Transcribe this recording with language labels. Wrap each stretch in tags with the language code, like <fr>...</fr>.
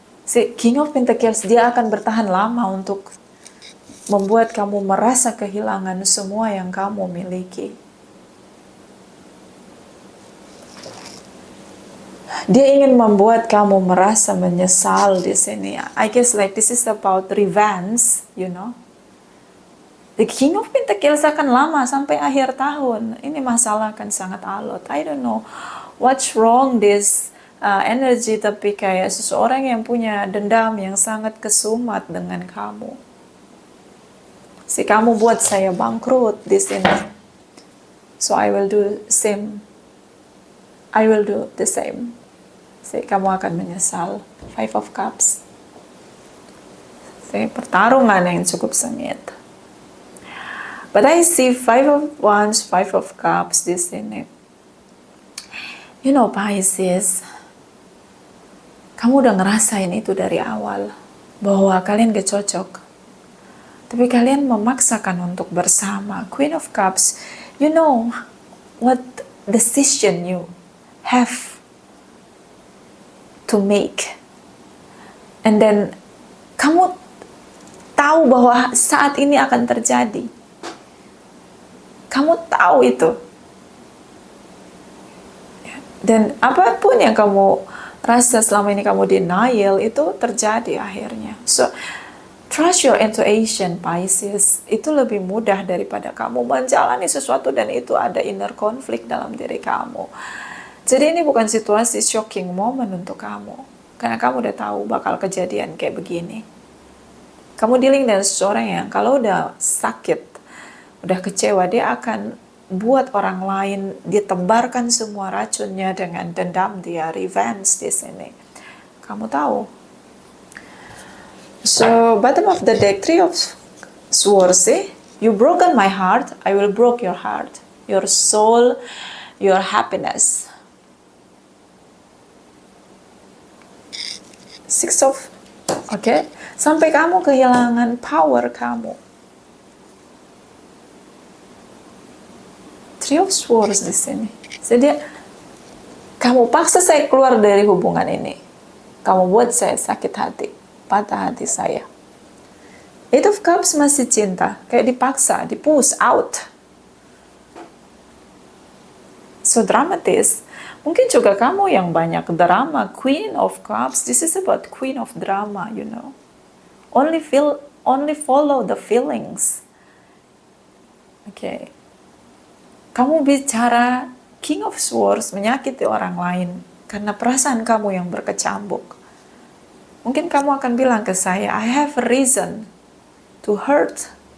<id>King of Pentacles, dia akan bertahan lama untuk membuat kamu merasa kehilangan semua yang kamu miliki. Dia ingin membuat kamu merasa menyesal di sini.</id> <en>I guess like this is about revenge, you know.</en> <id>The King of Pentacles akan lama sampai akhir tahun. Ini masalah akan sangat alot.</id> <en>I don't know what's wrong this energy,</en> <id>tapi kayak seseorang yang punya dendam yang sangat kesumat dengan kamu. Kamu buat saya bangkrut di sini.</id> <en>So I will do same. I will do the same.</en> <id>Kamu akan menyesal.</id> <en>Five of Cups.</en> <id>Pertarungan yang cukup sengit.</id> <en>But I see</en> <id>Five of Wands, Five of Cups di sini.</id> <en>You know,</en> <id>Pisces, kamu udah ngerasain itu dari awal, bahwa kalian gak cocok. Tapi kalian memaksakan untuk bersama.</id> <en>Queen of Cups, you know what decision you have to make. And then,</en> <id>kamu tahu bahwa saat ini akan terjadi. Kamu tahu itu. Dan apapun yang kamu rasa selama ini kamu denial, itu terjadi akhirnya.</id> <en>So, trust your intuition, Pisces.</en> <id>Itu lebih mudah daripada kamu menjalani sesuatu dan itu ada inner conflict dalam diri kamu. Jadi ini bukan situasi shocking moment untuk kamu. Karena kamu udah tahu bakal kejadian kayak begini. Kamu dealing dengan seseorang yang kalau udah sakit, udah kecewa, dia akan buat orang lain ditebarkan semua racunnya dengan dendam dia, revenge di sini. Kamu tahu.</id> <en>So, bottom of the deck, Three of Swords, you broken my heart, I will break your heart, your soul, your happiness.</en> <id>Six of, sampai kamu kehilangan power kamu. Three of Swords di sini. Jadi, kamu paksa saya keluar dari hubungan ini. Kamu buat saya sakit hati, patah hati saya. Eight of Cups masih cinta, kayak dipaksa, dipush out. So dramatis. Mungkin juga kamu yang banyak drama.</id> <en>Queen of Cups, this is about Queen of Drama, you know. Only follow the feelings.</en> <id>Kamu bicara King of Swords menyakiti orang lain karena perasaan kamu yang berkecambuk. Mungkin kamu akan bilang ke saya,</id> <en>I have a reason to hurt.</en>